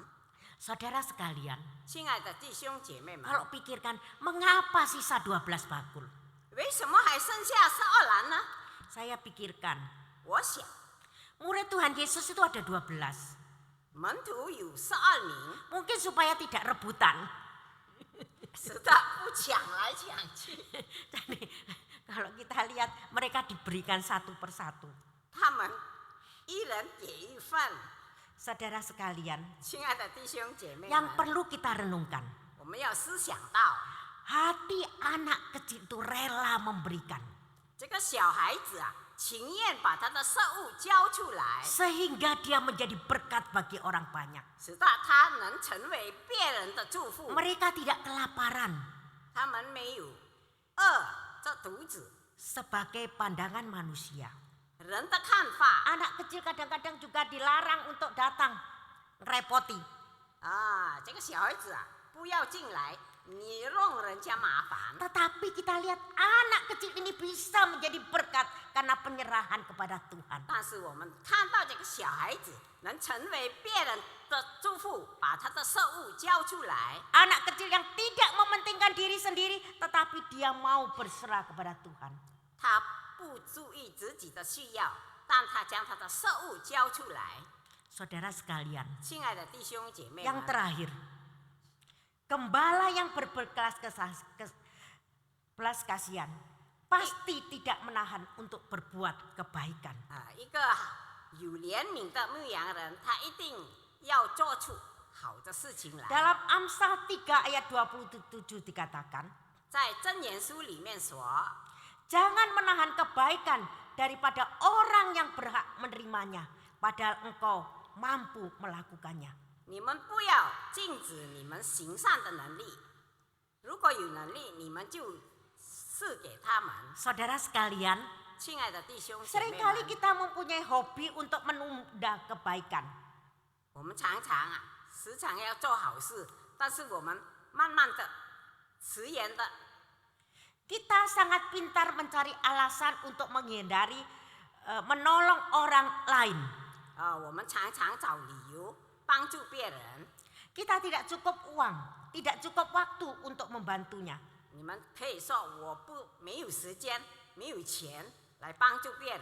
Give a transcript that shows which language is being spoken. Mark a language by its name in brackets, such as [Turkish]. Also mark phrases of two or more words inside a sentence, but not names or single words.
[Indonesian] Saudara sekalian, [Chinese] 亲爱的弟兄姐妹们， [Indonesian] kalau pikirkan mengapa sisa 12 bakul? [Chinese] 为什么还剩下12篮呢？ [Indonesian] Saya pikirkan, [Chinese] 我想， [Indonesian] murid Tuhan Yesus itu ada 12. [Chinese] 门徒有12名， [Indonesian] Mungkin supaya tidak rebutan. [Chinese] 使得不抢来抢去。 [Indonesian] Jadi, kalau kita lihat mereka diberikan satu persatu. [Chinese] 他们一人给一份。 [Indonesian] Saudara sekalian, [Chinese] 亲爱的弟兄姐妹 [Indonesian] yang [Chinese] 们， [Indonesian] perlu kita renungkan, [Chinese] 我们要思想到， [Indonesian] hati anak kecil itu rela memberikan. [Chinese] 这个小孩子啊，情愿把他的食物交出来， [Indonesian] Sehingga dia menjadi berkat bagi orang banyak. [Chinese] 使到他能成为别人的祝福。 [Indonesian] Mereka tidak kelaparan. [Chinese] 他们没有饿着肚子。 [Indonesian] Sebagai pandangan manusia. [Chinese] 人的看法 [Indonesian] Anak kecil kadang-kadang juga dilarang untuk datang. Repoti. [Chinese] 啊，这个小孩子啊，不要进来，你让人家麻烦。 [Indonesian] Tetapi kita lihat anak kecil ini bisa menjadi berkat karena penyerahan kepada Tuhan. [Chinese] 但是我们看到这个小孩子能成为别人的祝福，把他的食物交出来。 [Indonesian] Anak kecil yang tidak mementingkan diri sendiri, tetapi dia mau berserah kepada Tuhan. [Chinese] 他不注意自己的需要，但他将他的食物交出来。 [Indonesian] Saudara sekalian, [Chinese] 亲爱的弟兄姐妹 [Indonesian] yang [Chinese] 们， [Indonesian] terakhir, gembala yang berbelas kasihan pasti tidak menahan untuk berbuat kebaikan. [Chinese] 啊，一个有怜悯的牧羊人，他一定要做出好的事情来。 [Indonesian] Dalam Amsal 3 ayat 27 dikatakan, [Chinese] 在箴言书里面说， [Indonesian] jangan menahan kebaikan daripada orang yang berhak menerimanya, padahal engkau mampu melakukannya. [Chinese] 你们不要禁止你们行善的能力，如果有能力，你们就赐给他们。 [Indonesian] Saudara sekalian, [Chinese] 亲爱的弟兄姐妹 [Indonesian] seringkali [Chinese] 们， [Indonesian] kita mempunyai hobi untuk menunda kebaikan. [Chinese] 我们常常啊，时常要做好事，但是我们慢慢的、迟延的， [Indonesian] Kita sangat pintar mencari alasan untuk menghindari menolong orang lain. [Chinese] 我们常常找理由帮助别人。 [Indonesian] Kita tidak cukup uang, tidak cukup waktu untuk membantunya. [Chinese] 你们可以说没有时间、没有钱来帮助别人，